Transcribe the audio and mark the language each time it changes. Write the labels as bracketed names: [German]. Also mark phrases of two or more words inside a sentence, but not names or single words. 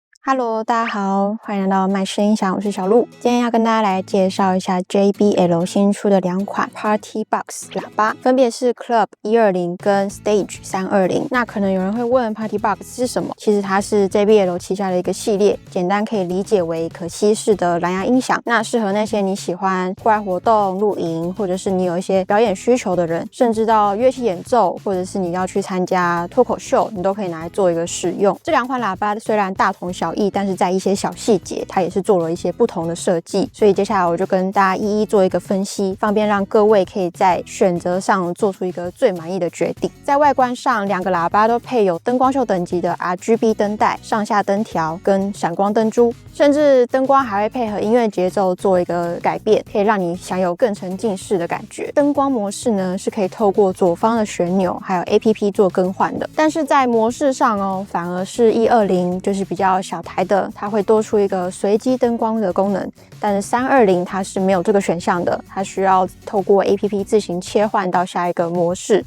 [Chinese] Hello， 大家好，歡迎來到麥士音響，我是小鹿。今天要跟大家來介紹一下 JBL 新出的兩款 Party Box 喇叭，分別是 Club 120跟 Stage 320。那可能有人會問 Party Box 是什麼？其實它是 JBL 旗下的一個系列，簡單可以理解為可吸式的藍牙音響。那適合那些你喜歡戶外活動、露營，或者是你有一些表演需求的人，甚至到樂器演奏，或者是你要去參加脫口秀，你都可以拿來做一個使用。這兩款喇叭雖然大同小異，但是在一些小細節，它也是做了一些不同的設計。所以接下來我就跟大家一一做一個分析，方便讓各位可以在選擇上做出一個最滿意的決定。在外觀上，兩個喇叭都配有燈光秀等級的 RGB 燈帶、上下燈條跟閃光燈珠，甚至燈光還會配合音樂節奏做一個改變，可以讓你享有更沉浸式的感覺。燈光模式呢是可以透過左方的旋钮還有 APP 做更換的，但是在模式上反而是120就是比較小台的，它會多出一個隨機燈光的功能，但是320它是沒有這個選項的，它需要透過 APP 自行切換到下一個模式。